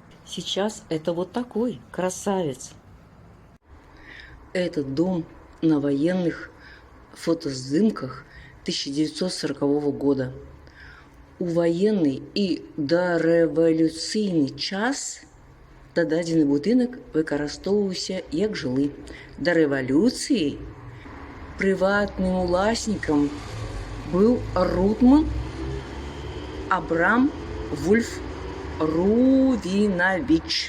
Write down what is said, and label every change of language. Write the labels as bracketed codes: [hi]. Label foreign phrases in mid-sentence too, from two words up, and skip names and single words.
[ru] Сейчас это вот такой красавец. Этот дом на военных фотоснимках 1940 года. [be] У военный і дарэвалюцыйны час дададзены будынак выкарыстоўваўся як жылы. Да рэвалюцыі прыватным уласнікам быў Рутман Абрам Вульф Рувинович.